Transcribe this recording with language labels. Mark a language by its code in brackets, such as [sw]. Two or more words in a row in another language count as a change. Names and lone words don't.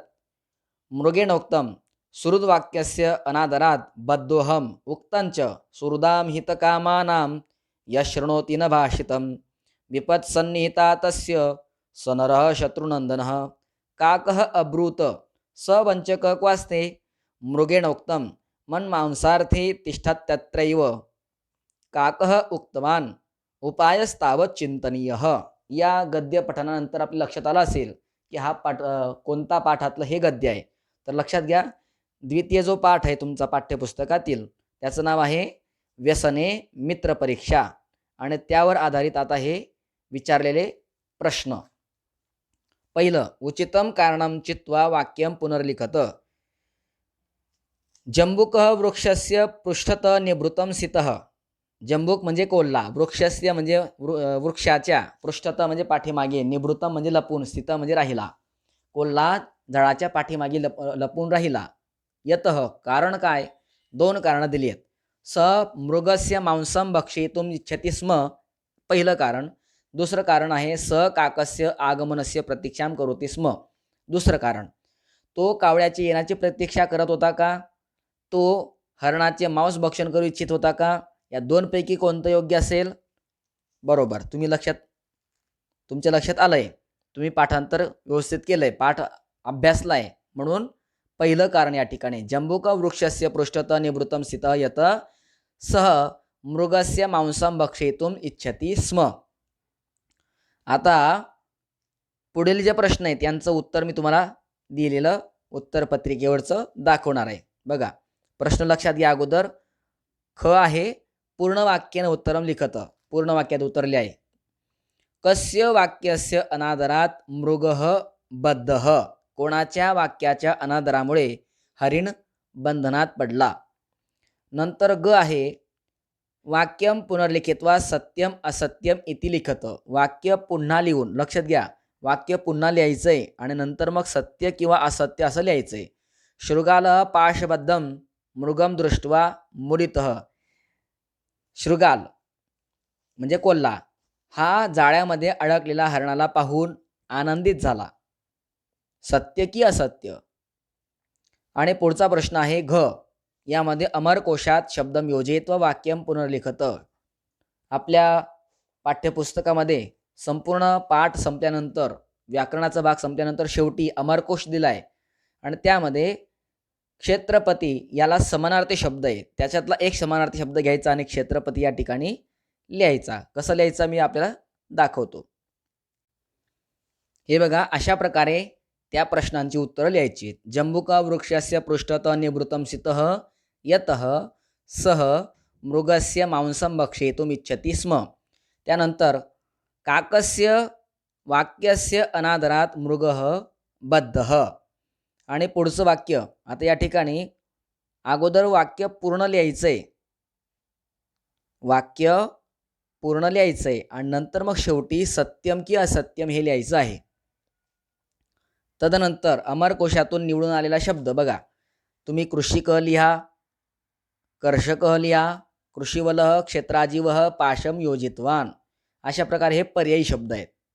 [sa] मृगेणोक्तं, सुहृद्वाक्यस्य अनादरात् बद्धोऽहम् उक्तञ्च सुहृदां हितकामानां यशृणोति न भाषितं विपत्सन्निहिता तस्य स नरः शत्रुनन्दनः। काकः अब्रूत, स वञ्चकः क्वास्ते? मृगेणोक्तं, मन्मांसार्थे तिष्ठत्यत्रैव। काकः उक्तवान्, उपायस्तावत् चिंतनीयः। [mr] या गद्य पठनानंतर आपल्या लक्षात आलं असेल की हा पाठ कोणता पाठातलं हे गद्य आहे. तर लक्षात घ्या, द्वितीय जो पाठ आहे तुमचा पाठ्यपुस्तकातील त्याचं नाव आहे व्यसने मित्रपरीक्षा आणि त्यावर आधारित आता हे विचारलेले प्रश्न. पहिलं, [sa] उचितं कारणं चित्वा वाक्यं पुनर्लिखत. जंबुकः वृक्षस्य पृष्ठतः निवृत्तं स्थितः. [mr] जंबूक म्हणजे कोल्हा, वृक्षस्य म्हणजे वृक्षाच्या, पृष्ठतः म्हणजे पाठीमागे, निवृत्तम म्हणजे लपून, स्थित म्हणजे राहिला. कोल्हा झाडाच्या पाठीमागे लपून राहिला. यतः कारण काय? दोन कारणं दिली आहेत. [sa] स मृगस्य मांसम भक्षितुम इच्छति स्म, [mr] पहिलं कारण. दुसरं कारण आहे [sa] स काकस्य आगमनस्य प्रतीक्षां करोति स्म, [mr] दुसरं कारण. तो कावळ्याच्या येण्याची प्रतीक्षा करत होता का? तो हरणाचे मांस भक्षण करू इच्छित होता का? या दोनपैकी कोणतं योग्य असेल? बरोबर, तुमच्या लक्षात आलंय, तुम्ही पाठांतर व्यवस्थित केलंय, पाठ अभ्यासलाय, म्हणून पहिलं कारण या ठिकाणी. [sa] जंबुक वृक्षस्य पृष्ठतः निवृत्तं स्थितः यत सह मृगस्य मांसं भक्षितुम इच्छति स्म. [mr] आता पुढील जे प्रश्न आहेत यांचं उत्तर मी तुम्हाला दिलेलं उत्तरपत्रिकेवरचं दाखवणार आहे. बघा, प्रश्न लक्षात घ्या. अगोदर ख आहे, पूर्ण वाक्याने [sa] उत्तरम लिखत. [mr] पूर्ण वाक्यात उत्तर लिहाय. [sa] कस्य वाक्यस्य अनादरात मृगः बद्धः? [mr] कोणाच्या वाक्याच्या अनादरामुळे हरिण बंधनात पडला? नंतर ग आहे, [sa] वाक्यम पुनर्लिखित्वा सत्यम असत्यम इति लिखत. [mr] वाक्य पुन्हा लिहून, लक्षात घ्या, वाक्य पुन्हा लिहायचंय आणि नंतर मग सत्य किंवा असत्य असं लिहायचंय. [sa] शृगालः पाशबद्धं मृगम दृष्ट्वा मुदितः. [mr] शृगाल म्हणजे कोल्हा, हा जाळ्यामध्ये अडकलेला हरणाला पाहून आनंदित झाला. सत्य की असत्य? आणि पुढचा प्रश्न आहे घ. यामध्ये अमरकोशात [sa] शब्दम योजयित्वा वाक्यम पुनर्लिखत. [mr] आपल्या पाठ्यपुस्तकामध्ये संपूर्ण पाठ संपल्यानंतर, व्याकरणाचा भाग संपल्यानंतर शेवटी अमरकोश दिलाय आणि त्यामध्ये क्षेत्रपती याला समानार्थी शब्द आहे, त्याच्यातला एक समानार्थी शब्द घ्यायचा आणि क्षेत्रपती या ठिकाणी लिहायचा. कसं लिहायचा मी आपल्याला दाखवतो. हे बघा, अशा प्रकारे त्या प्रश्नांची उत्तरं लिहायची. [sa] जंबुका वृक्षस्य पृष्ठतः निवृत्तं स्थितः यतः सह मृगस्य मांसं भक्षितुम इच्छति स्म. [mr] त्यानंतर [sa] काकस्य वाक्यस्य अनादरात मृगः बद्धः. [mr] आणि पुढचं वाक्य, आता या ठिकाणी अगोदर वाक्य पूर्ण लिहायचंय, वाक्य पूर्ण लिहायचंय आणि नंतर मग शेवटी सत्यम की असत्यम हे लिहायचं आहे. तदनंतर अमरकोशातून निवडून आलेला शब्द बघा, तुम्ही कृषिक लिहा, कर्षक लिहा, [sa] कृषिवलः क्षेत्राजीवः पाशम योजितवान, [mr] अशा प्रकारे हे पर्यायी शब्द आहेत.